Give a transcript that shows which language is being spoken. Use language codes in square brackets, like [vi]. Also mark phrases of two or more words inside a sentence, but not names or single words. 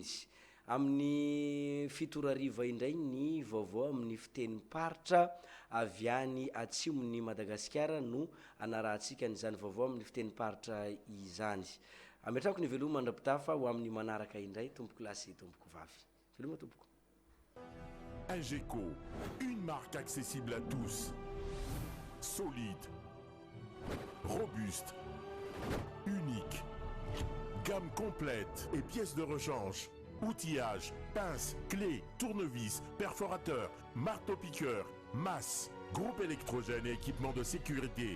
[mg] Amin'ny 7 indray ny vaovao amin'ny fitenim-paritra avy any atsiomon'ny Madagasikara no anarahantsika n'izany vaovao amin'ny fitenim-paritra izany. Ametrako ny veloma mandrapitafa ho amin'ny manaraka indray tompoko lahy sy tompoko vavy. Veloma tompoko. [fr] Ingeco, une marque accessible à tous. Solide, robuste, unique. Gamme complète et pièces de rechange. Outillage, pince, clés, tournevis, perforateur, marteau-piqueur, masse, groupe électrogène et équipement de sécurité.